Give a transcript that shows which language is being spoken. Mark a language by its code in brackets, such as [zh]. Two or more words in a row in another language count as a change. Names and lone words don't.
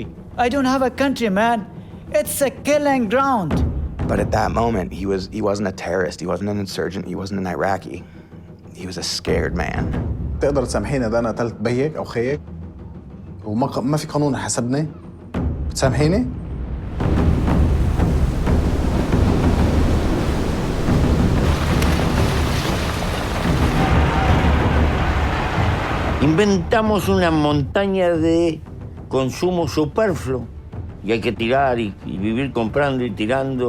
[en] I don't have a country, man. It's a killing ground. But at that moment, he wasn't a terrorist, he wasn't an insurgent, he wasn't an Iraqi. He was a scared man. [ar] تقدر تسامحيني إذا أنا قتلت بيك أو خيك وما في قانون حسبني؟ بتسامحيني؟ [es] Inventamos una montaña de consumo superfluo y hay que tirar y vivir comprando y tirando.